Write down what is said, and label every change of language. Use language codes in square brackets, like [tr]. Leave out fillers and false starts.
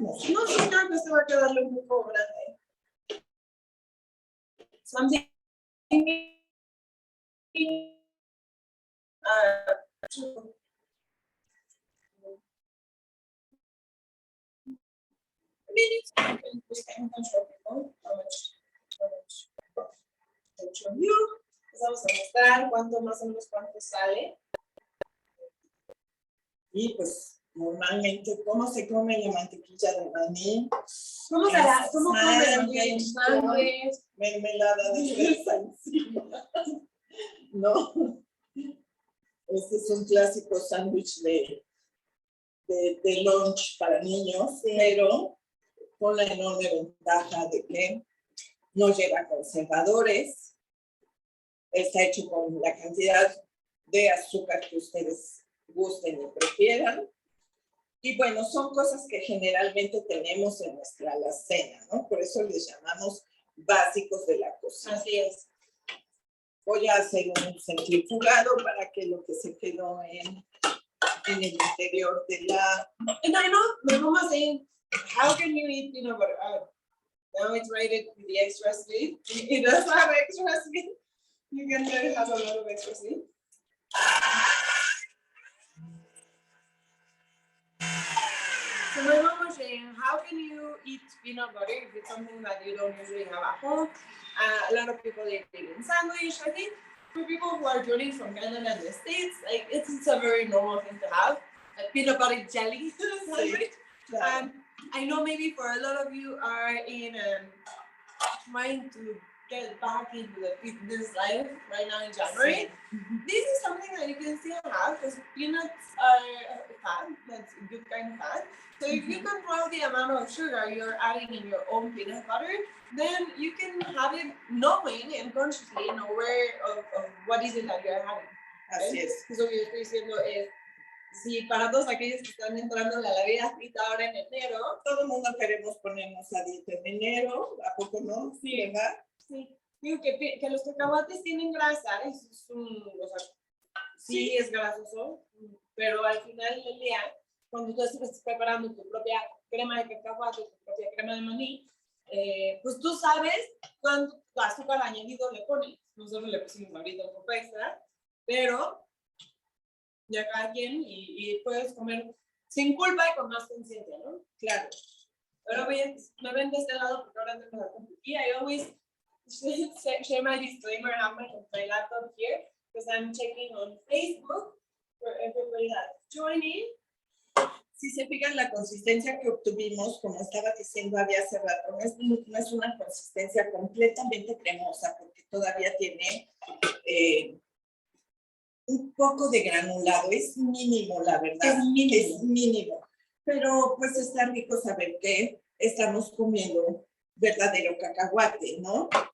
[es] No, sí, creo que este va a quedarle un poco grande. [en] So I'm thinking, minutes, we can control people, how much control you. [es] Les vamos a mostrar cuánto más o menos cuánto sale. Y pues normalmente, ¿cómo se come la mantequilla de maní? ¿Cómo se la? ¿Cómo come? Sándwich, mermelada de fresa encima. No. Este es un clásico sándwich de lunch para niños, sí, pero con la enorme ventaja de que no lleva conservadores, está hecho con la cantidad de azúcar que ustedes gusten y prefieran. Y bueno, son cosas que generalmente tenemos en nuestra alacena, ¿no? Por eso les llamamos básicos de la cocina. Así es. Voy a hacer un centrifugado para que lo que se quedó en el interior de la... [en] And I know my mom was saying, how can you eat peanut butter? Now it's rated with the extra sweet. It does have extra sweet. You can tell it has a lot of extra sweet. So my mom was saying, how can you eat peanut butter if it's something that you don't usually have at home? A lot of people eat it in sandwich. I think for people who are joining from Canada and the States, like it's a very normal thing to have a peanut butter jelly sandwich. Yeah. I know maybe for a lot of you are in trying to get back into the fitness life right now in January. This is something that you can still have because peanuts are fat, that's a good kind of fat. So if you control the amount of sugar you're adding in your own peanut butter, then you can have it knowing and consciously and aware of what is it that you're having. [es] Así es. Eso que yo estoy diciendo es, si para todos aquellos que están entrando a la vida frita ahora en enero, todo el mundo queremos ponernos a dieta en enero, ¿a poco no? Sí. ¿Verdad? sí, digo que los cacahuates tienen grasa, eso es o sea, sí es grasoso, pero al final del día, cuando tú estás preparando tu propia crema de cacahuate, tu propia crema de maní, pues tú sabes cuánto azúcar añadido le pones. Nosotros le pusimos ahorita un poco extra, pero ya cada quien y puedes comer sin culpa y con más conciencia, ¿no? Claro. Pero bien, me ven de este lado porque ahora tengo la computadora. [en] I always share my disclaimer and have my laptop here because I'm checking on Facebook for everybody that's joining. [es] Si se fijan, la consistencia que obtuvimos, como estaba diciendo había hace rato, no es una consistencia completamente cremosa porque todavía tiene un poco de granulado, es mínimo la verdad, es mínimo, pero pues está rico saber que estamos comiendo verdadero cacahuate, ¿no?